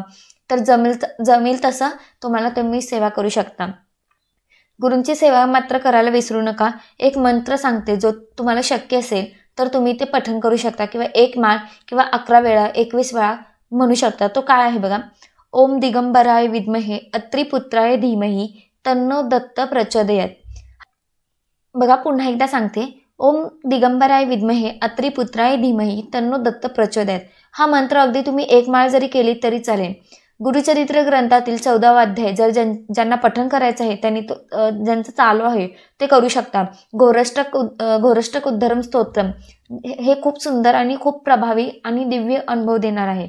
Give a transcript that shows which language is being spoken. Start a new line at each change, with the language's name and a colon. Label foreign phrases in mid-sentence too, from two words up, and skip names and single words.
Marathi: तर जमेल तसं तुम्ही सेवा करू शकता. गुरूंची सेवा मात्र करायला विसरू नका. एक मंत्र सांगते, जो तुम्हाला शक्य असेल तर तुम्ही ते पठण करू शकता किंवा 1 माळ किंवा 11 वेळा 21 वेळा म्हणू शकता. तो काय आहे बघा,
Sanskrit: ओम दिगंबराय विद्महे अत्रिपुत्राय धीमहि तन्नो दत्त प्रचोदयात.
Marathi: बघा पुन्हा एकदा सांगते,
Sanskrit: ओम दिगंबराय विद्महे अत्रिपुत्राय धीमहि तन्नो दत्त प्रचोदयात.
Marathi: हा मंत्र अगदी तुम्ही 1 माळ जरी केली तरी चालेल. गुरुचरित्र ग्रंथातील 14वा अध्याय जर ज्यांना पठण करायचं आहे त्यांनी ज्यांचं चालू आहे ते करू शकता. घोरष्टक उद्धरम स्तोत्रम हे खूप सुंदर आणि खूप प्रभावी आणि दिव्य अनुभव देणार आहे.